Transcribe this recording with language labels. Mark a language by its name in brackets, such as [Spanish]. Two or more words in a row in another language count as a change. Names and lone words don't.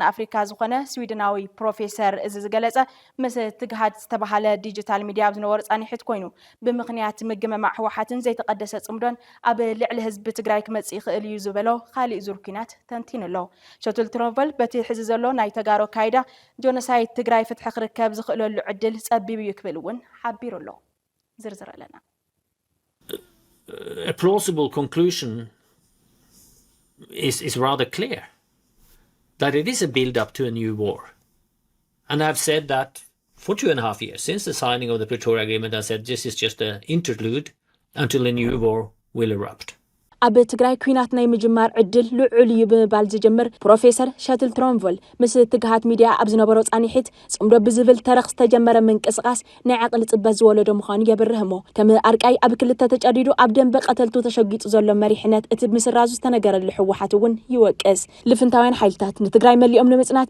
[Tigrinya] ኣፍሪካ ዝኾነ ስዊድናዊ ፕሮፌሰር እዚ ዝገለጸ ምስ ትግሃድ ዝተባሃለ ዲጂታል ሚድያ ኣብ ዝነበረ ጻኒሕት ኮይኑ ብምኽንያት ምግመማዕ ሕወሓትን ዘይተቀደሰ ጽምዶን ኣብ ልዕሊ ህዝቢ ትግራይ ክመጽእ ይኽእል እዩ ዝበሎ ካሊእ ዙር ኩናት ተንቲኑ ኣሎ። ሸትል ትሮምቮል በቲ ሕዚ ዘሎ ናይ ተጋሩ ካይዳ ጆኖሳይድ ትግራይ ፍትሒ ክርከብ ዝኽእለሉ ዕድል ጸቢብ እዩ ክብል እውን ሓቢሩ ኣሎ። ዝርዝር ኣለና። [English] A plausible conclusion is rather clear, that it is a build-up to a new war. And I've said that for 2.5 years, since the signing of the Pretoria Agreement. I said this is just an interlude until a new war will erupt. [Tigrinya] ኣብ ትግራይ ኩናት ናይ ምጅማር ዕድል ልዑል እዩ ብምባል ዝጀምር ፕሮፌሰር ሸትል ትሮምቮል ምስ ትግሃት ሚድያ ኣብ ዝነበሮ ጻኒሕት ጽምዶ ብዝብል ተረኽ ዝተጀመረ ምንቅስቓስ ናይ ዓቕሊ ጽበት ዝወለዶ ምዃኑ የብርህ እሞ ከም ኣርቃይ ኣብ ክልተ ተጨዲዱ ኣብ ደንበ ቀተልቱ ተሸጊጡ ዘሎ መሪሕነት እቲ ምስራዙ ዝተነገረሉ ሕወሓት እውን ይወቅስ። ልፍንታውያን ሓይልታት ንትግራይ መሊኦም ንምጽናት